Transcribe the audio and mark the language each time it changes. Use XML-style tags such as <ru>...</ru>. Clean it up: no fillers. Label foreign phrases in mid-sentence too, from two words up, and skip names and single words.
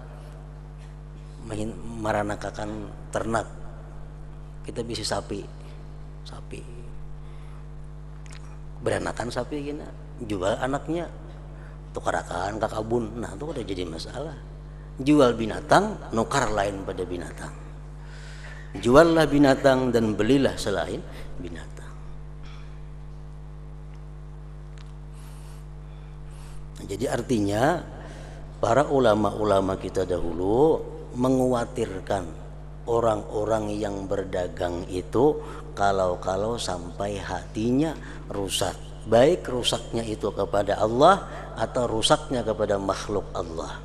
<bjn>Meranakakan ternak. Kita bisa sapi. Beranakan sapi gini, jual anaknya, tukarakan ke kabun. Nah, itu udah jadi masalah. Jual binatang, nukar lain pada binatang.</bjn> <id>Juallah binatang dan belilah selain binatang. Jadi artinya para ulama-ulama kita dahulu mengkhawatirkan orang-orang yang berdagang itu kalau sampai hatinya rusak, baik rusaknya itu kepada Allah atau rusaknya kepada makhluk Allah.</id>